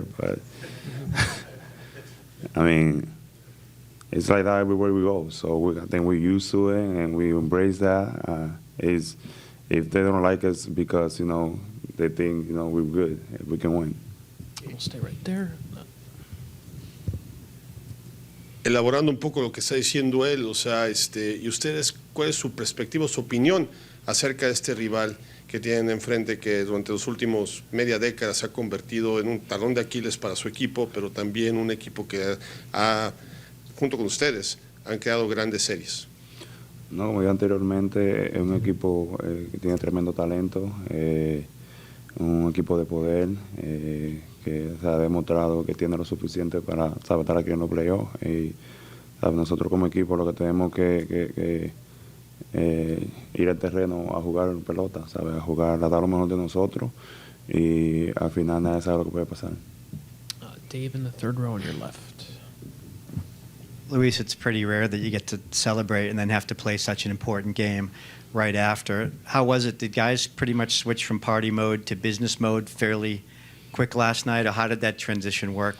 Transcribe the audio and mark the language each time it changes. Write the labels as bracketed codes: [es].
[en] But it's like that everywhere we go. So I think we're used to it and we embrace that. If they don't like us because they think we're good, we can win. We'll stay right there. [es] Elaborando un poco lo que está diciendo él, y ustedes, ¿cuál es su perspectiva, su opinión acerca de este rival que tienen enfrente, que durante los últimos media década se ha convertido en un talón de Aquiles para su equipo, pero también un equipo que junto con ustedes, han creado grandes series? No, como ya anteriormente, es un equipo que tiene tremendo talento, un equipo de poder, que se ha demostrado que tiene lo suficiente para estar aquí en los playoffs. Y nosotros como equipo lo que tenemos que ir al terreno a jugar pelota, a jugar, a dar lo mejor de nosotros, y al final nadie sabe lo que puede pasar. [en] Dave in the third row on your left. Luis, it's pretty rare that you get to celebrate and then have to play such an important game right after. How was it? Did guys pretty much switch from party mode to business mode fairly quick last night, or how did that transition work?